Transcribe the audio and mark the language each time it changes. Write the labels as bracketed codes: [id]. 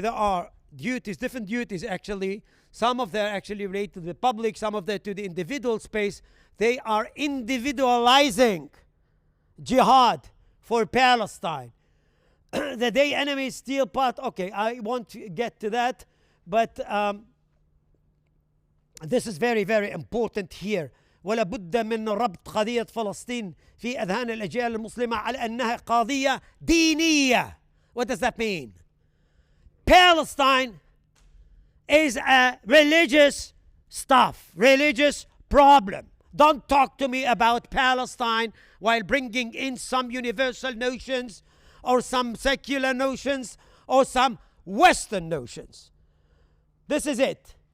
[en] There are duties, different duties actually. Some of them are actually related to the public, some of them to the individual space. They are individualizing jihad for Palestine. The day enemies steal part, okay, I won't get to that, but this is very, very important here. [ar] ولا بد من ربط قضية فلسطين في أذهان الأجيال المسلمة على أنها قضية دينية. [en] What does that mean? Palestine is a religious stuff, religious problem. Don't talk to me about Palestine while bringing in some universal notions or some secular notions or some Western notions. This is it.